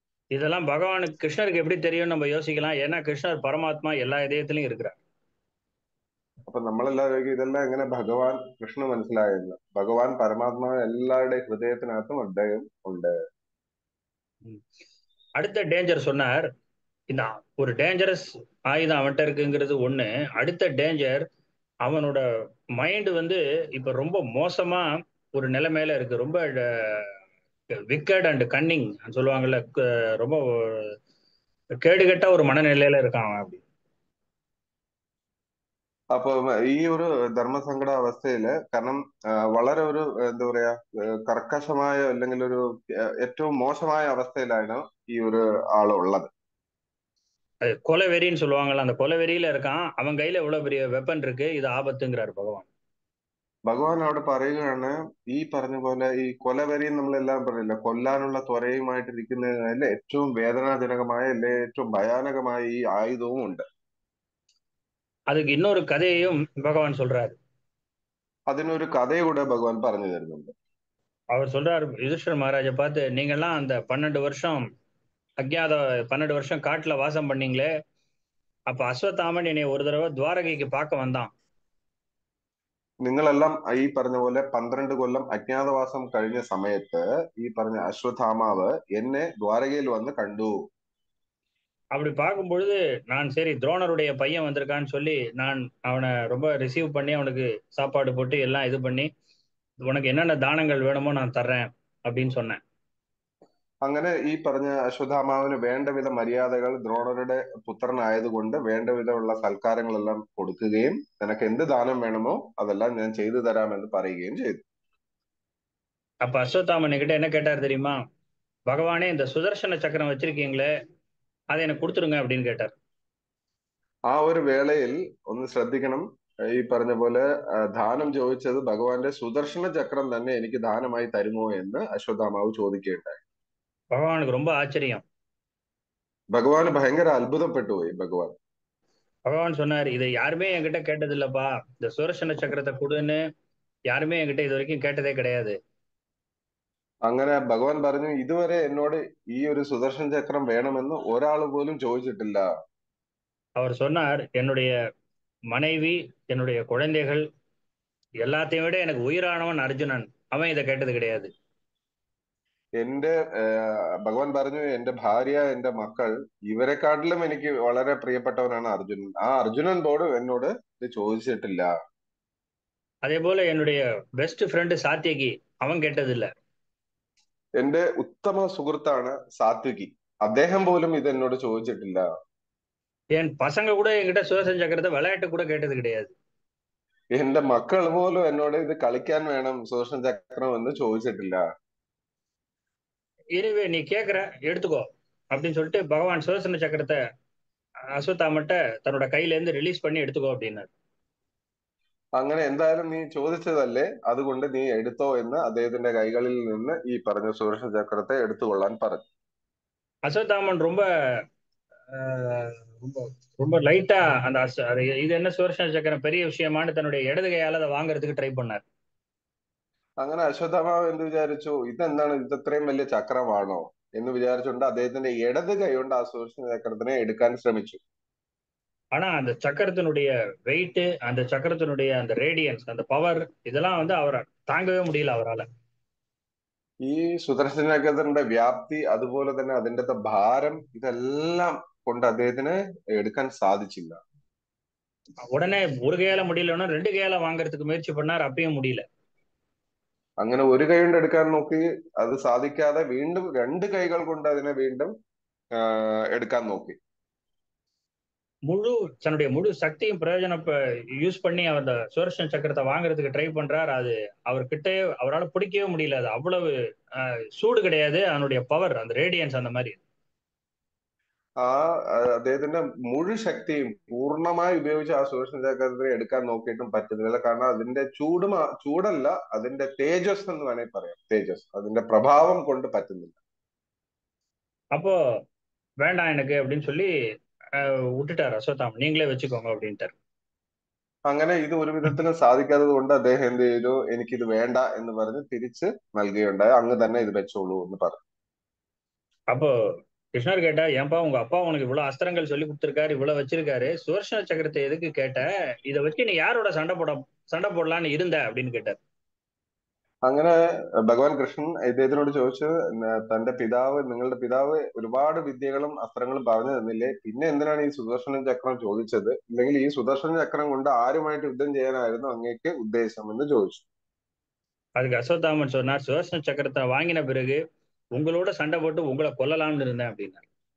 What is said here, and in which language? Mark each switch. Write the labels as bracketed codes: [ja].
[ta] இதெல்லாம் பகவானுக்கு கிருஷ்ணருக்கு எப்படி தெரியும் நம்ம யோசிக்கலாம். ஏன்னா கிருஷ்ணர் பரமாத்மா, எல்லா இதயத்திலையும் இருக்கிறார். [ml] അപ്പൊ നമ്മളെല്ലാവരും ഇതെല്ലാം എങ്ങനെ ഭഗവാൻ കൃഷ്ണ മനസ്സിലായെന്ന്. ഭഗവാൻ പരമാത്മാവ് എല്ലാവരുടെയും ഹൃദയത്തിനകത്തും അദ്ദേഹം ഉണ്ട്. [ta] அடுத்த டேஞ்சர் சொன்னார், இந்த ஒரு டேஞ்சரஸ் ஆயுதம் அவன்கிட்ட இருக்குங்கிறது ஒண்ணு. அடுத்த டேஞ்சர், அவனோட மைண்ட் வந்து இப்ப ரொம்ப மோசமா ஒரு நிலைமையில இருக்கு. ரொம்ப விக்கட் அண்ட் கன்னிங் சொல்லுவாங்கல்ல, ரொம்ப கேடுகட்ட ஒரு மனநிலையில இருக்கான் அவன். அப்படி [ml] അപ്പൊ ഈ ഒരു ധർമ്മസങ്കട അവസ്ഥയില്, കാരണം വളരെ ഒരു എന്താ പറയാ കർക്കശമായ അല്ലെങ്കിൽ ഒരു ഏറ്റവും മോശമായ അവസ്ഥയിലാണ് ഈ ഒരു ആളുള്ളത്. [ta] கொலவெறின்னு சொல்லுவாங்கல்ல, அந்த கொலவெறியில இருக்கான். அவன் கையில எவ்வளவு பெரிய வெப்பன் இருக்கு, இது ஆபத்துங்கிறார் பகவான். [ml] ഭഗവാൻ അവിടെ പറയുകയാണ്, ഈ പറഞ്ഞ പോലെ ഈ കൊലവെറിയും നമ്മളെല്ലാം പറയില്ല, കൊല്ലാനുള്ള ത്വരയുമായിട്ടിരിക്കുന്നതിൽ ഏറ്റവും വേദനാജനകമായ അല്ലെ ഏറ്റവും ഭയാനകമായ ഈ ആയുധവും ഉണ്ട്. [ta] அதுக்கு இன்னொரு கதையையும் பகவான் சொல்றாரு. [ml] അതിനൊരു കഥയൂടെ ഭഗവാൻ പറഞ്ഞു തരുന്നുണ്ട്. [ta] அவர் சொல்றாரு யுதிஷ்டிர மகாராஜை பார்த்து, நீங்கெல்லாம் அந்த 12 வருஷம் அஜ்ஞாத 12 வருஷம் காட்டுல வாசம் பண்ணீங்களே, அப்ப அஸ்வத்தாமன் என்னை ஒரு தடவை துவாரகைக்கு பார்க்க வந்தான். [ml] നിങ്ങളെല്ലാം ഈ പറഞ്ഞ പോലെ 12 കൊല്ലം അജ്ഞാതവാസം കഴിഞ്ഞ സമയത്ത് ഈ പറഞ്ഞ അശ്വത്ഥാമാവ് എന്നെ ദ്വാരകയിൽ വന്ന് കണ്ടു. [ta] அப்படி பார்க்கும் பொழுது நான் சரி துரோணருடைய பையன் வந்திருக்கான்னு சொல்லி நான் அவனை ரொம்ப ரிசீவ் பண்ணி அவனுக்கு சாப்பாடு போட்டு எல்லாம் இது பண்ணி உனக்கு என்னென்ன தானங்கள் வேணுமோ நான் தர்றேன் அப்படின்னு சொன்னேன். [ml] അങ്ങനെ ഈ പറഞ്ഞ അശ്വത്ഥാമാവിന് വേണ്ടവിധ മര്യാദകൾ ദ്രോണരുടെ പുത്രനായതുകൊണ്ട് വേണ്ടവിധമുള്ള സൽക്കാരങ്ങളെല്ലാം കൊടുക്കുകയും നിനക്ക് എന്ത് ദാനം വേണമോ അതെല്ലാം ഞാൻ ചെയ്തു തരാമെന്ന് പറയുകയും ചെയ്തു. [ta] அப்ப அஸ்வத்தாமன் கிட்ட என்ன கேட்டார் தெரியுமா? பகவானே, இந்த சுதர்சன சக்கரம் வச்சிருக்கீங்களே, அதை எனக்கு கொடுத்துருங்க அப்படின்னு கேட்டார். [ml] ആ ഒരു വേളയിൽ ഒന്ന് ശ്രദ്ധിക്കണം, ഈ പറഞ്ഞ പോലെ ദാനം ചോദിച്ചത് ഭഗവാന്റെ സുദർശന ചക്രം തന്നെ എനിക്ക് ദാനമായി തരുമോ എന്ന് അശ്വത്ഥാമാവ് ചോദിക്കുകയുണ്ടായി. [ta] பகவானுக்கு ரொம்ப ஆச்சரியம். [ml] ഭഗവാന് ഭയങ്കര അത്ഭുതപ്പെട്ടു പോയി. [ta] பகவான் சொன்னார், இதை யாருமே என்கிட்ட கேட்டது இல்லப்பா, இந்த சுதர்சன சக்கரத்தை கொடுன்னு யாருமே என்கிட்ட இது வரைக்கும் கேட்டதே கிடையாது. [ml] അങ്ങനെ ഭഗവാൻ പറഞ്ഞു, ഇതുവരെ എന്നോട് ഈ ഒരു സുദർശന ചക്രം വേണമെന്ന് ഒരാൾ പോലും ചോദിച്ചിട്ടില്ല. அவர் சொன்னார், என்னுடைய மனைவி, என்னுடைய குழந்தைகள் எல்லாத்தையும் விட எனக்கு உயிரானவன் அர்ஜுனன், அவன் இதை கேட்டது கிடையாது. എന്റെ ഭഗവാൻ പറഞ്ഞു, എന്റെ ഭാര്യ, എന്റെ മക്കൾ, ഇവരെക്കാട്ടിലും എനിക്ക് വളരെ പ്രിയപ്പെട്ടവനാണ് അർജുനൻ. ആ അർജുനൻ പോലും എന്നോട് ഇത് ചോദിച്ചിട്ടില്ല. [ta] அதே போல என்னுடைய பெஸ்ட் ஃப்ரெண்டு சாத்தியகி, அவன் கேட்டதில்லை. [ml] എന്റെ ഉത്തമ സുഹൃത്താണ് സാത്വികി, അദ്ദേഹം പോലും ഇത് എന്നോട് ചോദിച്ചിട്ടില്ല. [ta] என் பசங்க கூட என்கிட்ட சுதர்சன சக்கரத்தை விளையாட்டு கூட கேட்டது கிடையாது. [ml] എന്റെ മക്കൾ പോലും എന്നോട് ഇത് കളിക്കാൻ വേണം സുദർശന ചക്രം എന്ന് ചോദിച്ചിട്ടില്ല. [ta] எனவே நீ கேட்குற எடுத்துக்கோ அப்படின்னு சொல்லிட்டு பகவான் சுதர்சன சக்கரத்தை அஸ்வத்தாமன்ட்ட தன்னோட கையில இருந்து ரிலீஸ் பண்ணி எடுத்துக்கோ அப்படின்னாரு. [ml] അങ്ങനെ എന്തായാലും നീ ചോദിച്ചതല്ലേ, അതുകൊണ്ട് നീ എടുത്തോ എന്ന് അദ്ദേഹത്തിന്റെ കൈകളിൽ നിന്ന് ഈ പറഞ്ഞ സുദർശന ചക്രത്തെ എടുത്തുകൊള്ളാൻ പറഞ്ഞു. [ta] அஸ்வத்தாமன் ரொம்ப ரொம்ப ரொம்ப லைட்டா அந்த இது என்ன சுதர்சன சக்கரம் பெரிய விஷயமானு தன்னுடைய இடது கையால அதை வாங்குறதுக்கு ட்ரை பண்ணார். [ml] അങ്ങനെ അശ്വത്ഥാമാവ് എന്ത് വിചാരിച്ചു, ഇതെന്താണ്, ഇത് ഇത്രയും വലിയ ചക്രമാണോ എന്ന് വിചാരിച്ചുകൊണ്ട് അദ്ദേഹത്തിന്റെ ഇടത് കൈ കൊണ്ട് ആ സുദർശന ചക്രത്തിനെ എടുക്കാൻ ശ്രമിച്ചു. [ta] ஆனா அந்த சக்கரத்தினுடைய வெயிட், அந்த சக்கரத்தினுடைய அந்த ரேடியன்ஸ், அந்த பவர், இதெல்லாம் வந்து அவரை தாங்கவே முடியல அவரால். [ml] ഈ സുദർശന ചക്രത്തിന്റെ വ്യാപ്തി, അതുപോലെ തന്നെ അതിന്റെ ഭാരം, ഇതെല്ലാം കൊണ്ട് അദ്ദേഹത്തിന് എടുക്കാൻ സാധിച്ചില്ല. [ta] உடனே ஒரு கையால முடியலன்னா ரெண்டு கையால வாங்குறதுக்கு முயற்சி பண்ணார், அப்பயும் முடியல. [ml] അങ്ങനെ ഒരു കൈ കൊണ്ട് എടുക്കാൻ നോക്കി, അത് സാധിക്കാതെ വീണ്ടും രണ്ട് കൈകൾ കൊണ്ട് അതിനെ വീണ്ടും എടുക്കാൻ നോക്കി. [ta] தன்னுடைய முழு சக்தியும் பிரயோஜனம் யூஸ் பண்ணி அவர் அந்த சுதர்சன சக்கரத்தை வாங்குறதுக்கு ட்ரை பண்றார். அது அவர்கிட்ட அவரால் பிடிக்கவே முடியல. அது அவ்வளவு சூடு கிடையாது, அதனுடைய பவர், அந்த ரேடியன்ஸ் அந்த மாதிரி. [ml] അദ്ദേഹത്തിന്റെ മുഴു ശക്തിയും പൂർണ്ണമായി ഉപയോഗിച്ച് ആ സുദർശന ചക്രത്തെ എടുക്കാൻ നോക്കിയിട്ടും പറ്റുന്നില്ല. കാരണം അതിന്റെ ചൂടല്ല, അതിന്റെ തേജസ് എന്ന് വേണമെങ്കിൽ പറയാം. തേജസ്, അതിന്റെ പ്രഭാവം കൊണ്ട് പറ്റുന്നില്ല. [ta] அப்போ வேண்டாம் எனக்கு அப்படின்னு சொல்லி விட்டுட்டார் அஸ்வத்தாமன், நீங்களே வச்சுக்கோங்க அப்படின்ட்டார். [ml] അങ്ങനെ ഇത് ഒരു വിധത്തിലും സാധിക്കാത്തത് കൊണ്ട് അദ്ദേഹം എന്ത് ചെയ്തു, എനിക്കിത് വേണ്ട എന്ന് പറഞ്ഞ് തിരിച്ച് നൽകുകയുണ്ടായി. അങ്ങ് തന്നെ ഇത് വെച്ചോളൂ എന്ന് പറഞ്ഞു. [ta] அப்போ கிருஷ்ணர் கேட்டா, ஏன்பா உங்க அப்பா உனக்கு இவ்வளவு அஸ்திரங்கள் சொல்லி கொடுத்திருக்காரு, இவ்வளவு வச்சிருக்காரு, சுதர்சன சக்கரத்தை எதுக்கு கேட்ட? இதை வச்சு நீ யாரோட சண்டை போடலான்னு இருந்த அப்படின்னு கேட்டார். [ml] അങ്ങനെ ഭഗവാൻ കൃഷ്ണൻ ഇദ്ദേഹത്തിനോട് ചോദിച്ചത്, തന്റെ പിതാവ്, നിങ്ങളുടെ പിതാവ് ഒരുപാട് വിദ്യകളും അസ്ത്രങ്ങളും പറഞ്ഞു തന്നില്ലേ, പിന്നെ എന്തിനാണ് ഈ സുദർശന ചക്രം ചോദിച്ചത്? ഇല്ലെങ്കിൽ ഈ സുദർശന ചക്രം കൊണ്ട് ആരുമായിട്ട് യുദ്ധം ചെയ്യാനായിരുന്നു അങ്ങേക്ക് ഉദ്ദേശം എന്ന് ചോദിച്ചു. [ta] அதுக்கு அஸ்வத்தாமன் சொன்னார், சுதர்சன சக்கரத்தை வாங்கின பிறகு உங்களோட சண்டை போட்டு உங்களை கொல்லலாம்னு இருந்தேன் அப்படின்னாரு.